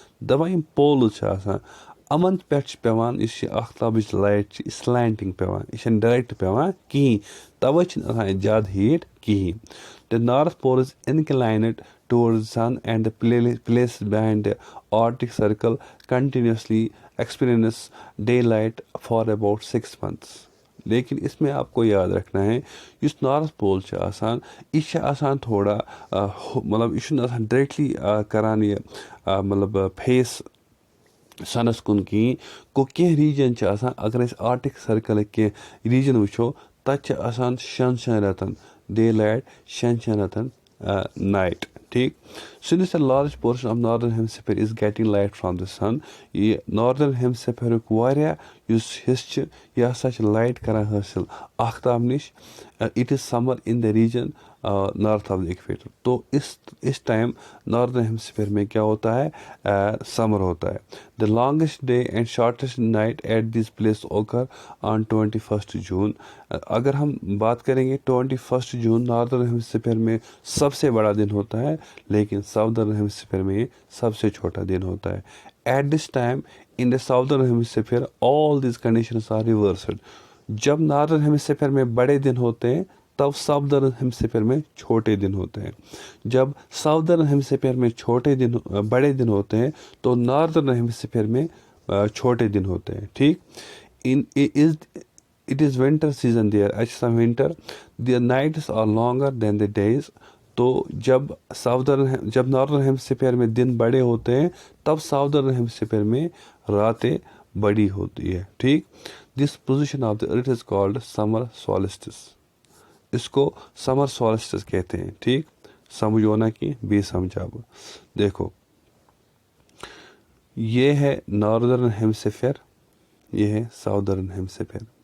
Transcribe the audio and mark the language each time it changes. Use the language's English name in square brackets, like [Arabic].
[Kashmiri] دَپان یِم پولز چھِ آسان یِمن پٮ۪ٹھ چھِ پیٚوان یُس یہِ آختابٕچ لایٹ چھِ یہِ سلینٹنگ پیٚوان، یہِ چھنہٕ ڈایریکٹ پیٚوان کِہیٖنۍ. تَوَے چھِنہٕ آسان اَتہِ زیادٕ ہیٖٹ کِہیٖنۍ. [English] The North Pole is inclined towards the sun and the places behind the Arctic Circle continuously experience daylight for about 6 months. [Urdu] لیکن اس میں آپ کو یاد رکھنا ہے [Kashmiri] یُس نارتھ پول چھِ آسان یہِ چھِ آسان تھوڑا مطلب یہِ چھُنہٕ آسان ڈایریکٹلی کران یہِ مطلب فیس سنس کُن کِہیٖنۍ. گوٚو کینٛہہ ریٖجن چھِ آسان اگر أسۍ آرٹِک سٔرکٕلٕکۍ کینٛہہ ریٖجن وٕچھو تَتہِ چھِ آسان شٮ۪ن رٮ۪تن ڈے لایٹ، شٮ۪ن رٮ۪تن نایٹ. ٹھیک. [English] Since a large portion of northern hemisphere is getting light from the sun, [Kashmiri] یہ northern hemisphere واریاہ یُس حصہٕ چھِ یہِ ہسا چھِ لایٹ کران حٲصِل آختاب نِش. [English] It is summer in the region north of the equator. [Urdu] تو اس ٹائم ناردرن ہیمسفیئر میں کیا ہوتا ہے, سمر ہوتا ہے. [English] The longest day and shortest night at this place occur on 21st June. [Urdu] اگر ہم بات کریں گے 21st جون ناردرن ہیمسفیئر میں سب سے بڑا دن ہوتا ہے, لیکن ساؤدرن ہیمسفیئر میں یہ سب سے چھوٹا دن ہوتا ہے. [English] At this time in the southern hemisphere all these conditions are reversed. [Urdu] جب ناردرن ہیمسفیئر میں بڑے دن ہوتے ہیں تب ساؤدرن ہیمسفیئر میں چھوٹے دن ہوتے ہیں. جب ساؤدرن ہیمسفیئر میں بڑے دن ہوتے ہیں تو ناردرن ہیمسفیئر میں چھوٹے دن ہوتے ہیں. ٹھیک. [English] It is winter season there. [Urdu] اچھا winter. [English] The nights are longer than the days. [Urdu] تو جب ناردرن ہیمسفیئر میں دن بڑے ہوتے ہیں تب ساؤدرن ہیمسفیئر میں راتیں بڑی ہوتی ہے. ٹھیک. [English] This position of the earth is called summer solstice. [Urdu] اس کو سمر سولسٹس کہتے ہیں. ٹھیک. سمجھو نا کہ بھی سمجھا. دیکھو یہ ہے ناردرن ہیمسفیئر, یہ ہے ساؤدرن ہیمسفیئر.